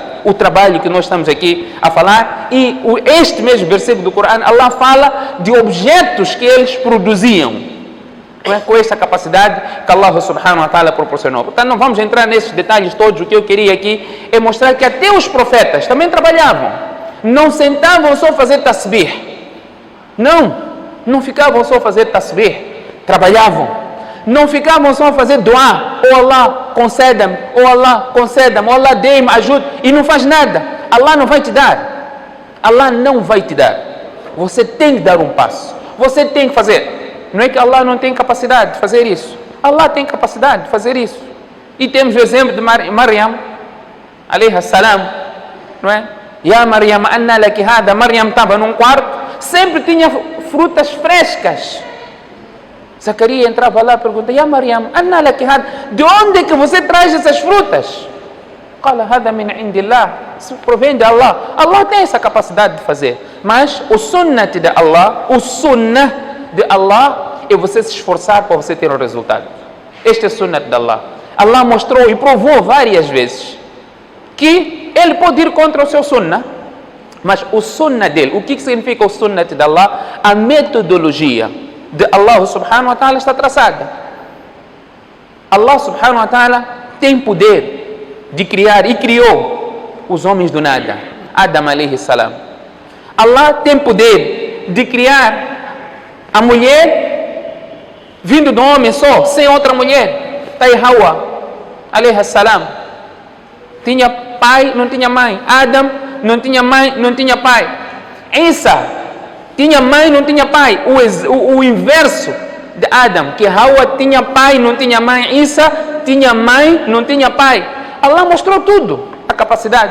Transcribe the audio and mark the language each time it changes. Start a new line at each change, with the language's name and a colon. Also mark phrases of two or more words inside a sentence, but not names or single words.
Portuguese: O trabalho que nós estamos aqui a falar, e este mesmo versículo do Corão, Allah fala de objetos que eles produziam, com essa capacidade que
Arabic: الله سبحانه وتعالى
Portuguese: proporcionou. Portanto, não vamos entrar nesses detalhes todos. O que eu queria aqui é mostrar que até os profetas também trabalhavam, não sentavam só a fazer tasbih, não ficavam só a fazer tasbih, trabalhavam. Não ficavam só a fazer dua: oh Allah, conceda-me, oh Allah, conceda-me, oh Allah, dê-me, ajude, e não faz nada. Allah não vai te dar. Allah não vai te dar. Você tem que dar um passo. Você tem que fazer. Não é que Allah não tem capacidade de fazer isso. Allah tem capacidade de fazer isso. E temos o exemplo de Maryam,
Arabic: عليها السلام,
Portuguese: não é?
Arabic: يا مريم أنى لك هذا.
Portuguese: Maryam estava num quarto, sempre tinha frutas frescas. Zacarias entrava lá e pergunta:
Arabic: يا مريم أنى لك هذا.
Portuguese: De onde é que você traz essas frutas?
Arabic: قال هذا من عند الله.
Portuguese: Isso provém de Allah. Allah tem essa capacidade de fazer. Mas o sunnah de Allah é você se esforçar para você ter o resultado. Este é o sunnah de Allah. Allah mostrou e provou várias vezes que ele pode ir contra o seu sunnah, mas o sunnah dele, o que significa o sunnah de Allah? A metodologia de
Arabic: الله سبحانه وتعالى
Portuguese: está traçada.
Arabic: الله سبحانه وتعالى
Portuguese: tem poder de criar, e criou os homens do nada.
Arabic: آدم عليه السلام.
Portuguese: Allah tem poder de criar a mulher vindo do homem só, sem outra mulher. Tá Hawa
Arabic: عليه السلام.
Portuguese: Tinha pai, não tinha mãe. Adam não tinha mãe, não tinha pai. Isa tinha mãe, não tinha pai. O inverso de Adam, que Hawa tinha pai, não tinha mãe. Isa tinha mãe, não tinha pai. Allah mostrou tudo, a capacidade.